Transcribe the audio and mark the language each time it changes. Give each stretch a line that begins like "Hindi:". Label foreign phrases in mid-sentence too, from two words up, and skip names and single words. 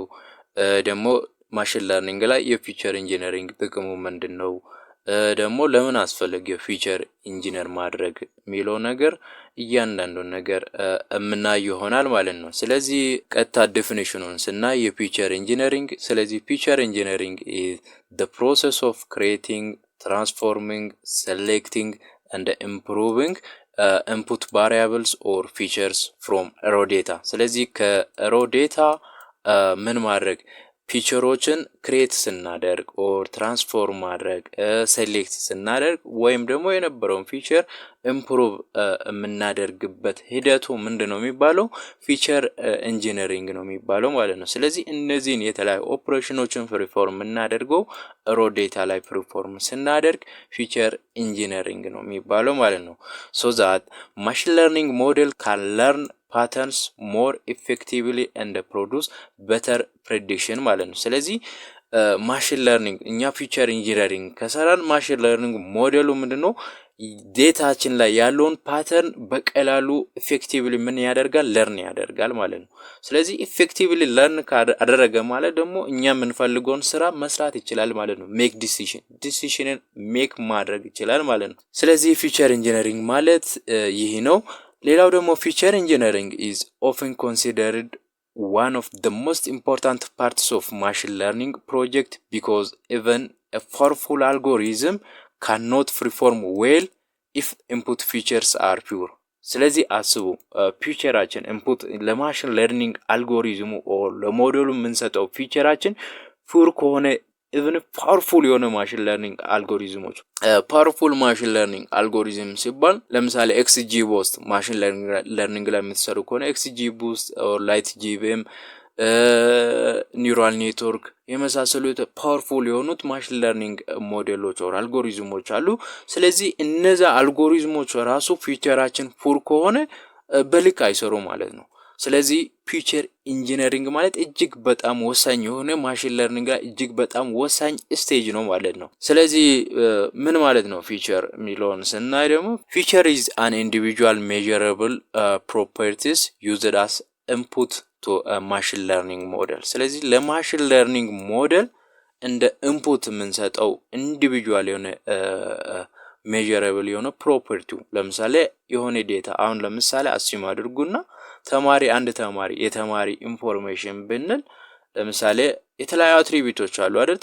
Amharic: ደግሞ
English: machine learning
Amharic: ላይ የፊቸር ኢንጂነሪንግ ጥቅሙ ምንድነው? ደግሞ ለምን አስፈለገ
English: feature engineer
Amharic: ማድረግ የሚለው ነገር እያንዳንዱን ነገር የምናይ ይሆናል ማለት ነው። ስለዚህ ቀጥታ ዴፊኒሽኑን ስናይ የፊቸር ኢንጂነሪንግ ስለዚህ
English: feature engineering is the process of creating, transforming, selecting and improving input variables or features from raw data።
Amharic: ስለዚህ ከraw data ምን ማድረግ ፊቸሮችን ክሬት ስናደርግ
English: or transform
Amharic: ማድረግ ሴሌክት ስናደርግ ወይም ደግሞ የነበረውን
English: feature improve
Amharic: የምናደርግበት ሂደቱ ምንድነው የሚባለው?
English: feature engineering
Amharic: ነው የሚባለው ማለት ነው። ስለዚህ እነዚህን የተለያዩ ኦፕሬሽኖችን ፐርፎርም የምናደርገው
English: raw data
Amharic: ላይ ፐርፎርም ስናደርግ
English: feature engineering
Amharic: ነው የሚባለው ማለት ነው።
English: so that machine learning model can learn patterns more effectively and produce better prediction
Amharic: ማለት ነው። ስለዚህ
English: machine learning
Amharic: እኛ
English: feature engineering
Amharic: ከሰራን
English: machine learning
Amharic: ሞዴሉ ምንድነው? ዴታችን ላይ ያለውን ፓተርን በቀላሉ ኢፌክቲቭሊ ምን ያደርጋል? ለርን ያደርጋል ማለት ነው። ስለዚህ ኢፌክቲቭሊ ለርን ካደረገ ማለት ደግሞ እኛ የምንፈልገውን ስራ መስራት ይችላል ማለት ነው። ሜክ ዲሲሽንን ሜክ ማድረግ ይችላል ማለት ነው።
English: ስለዚህ feature engineering
Amharic: ማለት ይህ ነው። ሌላው ደግሞ
English: feature engineering is often considered one of the most important parts of machine learning project because even a powerful algorithm cannot perform well if input features are pure።
Amharic: ስለዚህ አስቡ ፊቸራችን ኢንፑት ለማሽን ለርኒንግ አልጎሪዝሙ ኦር ለሞዴሉ የምንሰጠው ፊቸራችን ፑር ከሆነ
English: even powerful
Amharic: የሆነ
English: machine learning
Amharic: አልጎሪዝሞች
English: powerful machine learning
Amharic: አልጎሪዝም ሲባል ለምሳሌ ኤክስጂ ቡስት
English: machine learning
Amharic: ላይ የምትሰሩ ከሆነ ኤክስጂ ቡስት ኦር ላይት ጂቪኤም
English: neural network
Amharic: የመሳሰሉት ፓወርፉል የሆኑት
English: machine learning
Amharic: ሞዴሎች ኦር አልጎሪዝሞች አሉ። ስለዚህ እነዛ አልጎሪዝሞች ራሱ ፊቸራችን ፑር ከሆነ በልክ አይሰሩ ማለት ነው። ስለዚህ
English: feature engineering
Amharic: ማለት እጅግ በጣም ወሳኝ የሆነ
English: machine learning
Amharic: ላይ እጅግ በጣም ወሳኝ ስቴጅ ነው ማለት ነው። ስለዚህ ምን ማለት ነው ፊቸር የሚለውን ስናይ ደግሞ ፊቸር
English: is an individual measurable properties used as input to a machine learning model።
Amharic: ስለዚህ ለማሽን ለርኒንግ ሞዴል እንደ ኢንፑት የምንሰጠው ኢንዲቪጁዋል የሆነ ሜዠረብል የሆነ ፕሮፐርቲው ለምሳሌ የሆነ ዴታ አሁን ለምሳሌ አስዩም አድርጉና አንድ ተማሪ የተማሪ ኢንፎርሜሽን ብንል ለምሳሌ የተለያዩ አትሪቢዩቶች አሉ አይደል?